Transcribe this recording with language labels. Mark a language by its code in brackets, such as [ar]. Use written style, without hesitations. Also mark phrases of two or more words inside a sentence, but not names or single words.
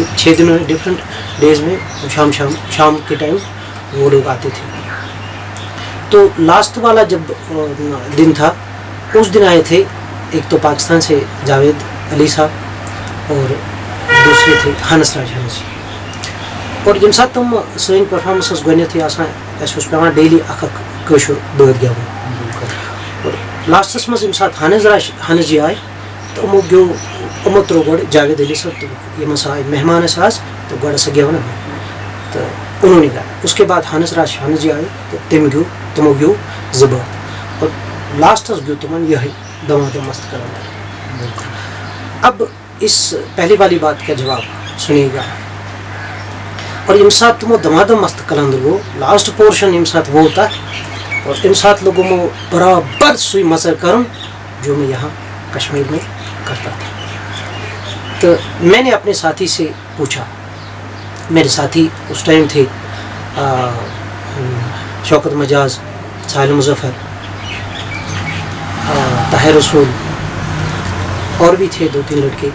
[ur] 6 دنوں میں ڈفرینٹ ڈیز میں شام کے ٹائم وہ لوگ آتے تھے. تو لاسٹ والا جب دن تھا اس دن آئے تھے ایک تو پاکستان سے جاوید علی صاحب اور دوسرے دوسرے تھے ہانس راج ہنس. [ks] اور یم سات تم سن پرفارمنس گۄڈنیتھٕے آسان اَسہِ اوس پیٚوان ڈیلی اکھ کٲشُر بٲتھ گٮ۪وُن. اور لاسٹس منٛز ییٚمہِ ساتہٕ ہانس جی آے تہٕ یِمو ترٛوو گۄڈٕ جاوید علی صٲب تہٕ یِم ہسا آے مہمان ٲسۍ آز تہٕ گۄڈٕ ہسا گٮ۪و نہٕ مےٚ تہٕ [ur] انہوں نے گایا. اس کے بعد ہانس جی آئے تو [ks] تمو گیو زٕ بٲتھ اور لاسٹس گیو تمن یہی دمادم مست کلندر. [ur] اب اس پہلی والی بات کا جواب سنیے گا. اور [ks] یم سات تمو دمادم مست کلندر گو لاسٹ پورشن یم سات [ur] وہ تھا اور ام سات لوگوں میں برابر [ks] سوئی مزر کرن [ur] جو میں یہاں کشمیر میں کرتا تھا. تو میں نے اپنے ساتھی سے پوچھا, میرے ساتھی اس ٹائم تھے شوکت مجاز, ساحل مظفر, طاہر رسول اور بھی تھے 2-3 لڑکے.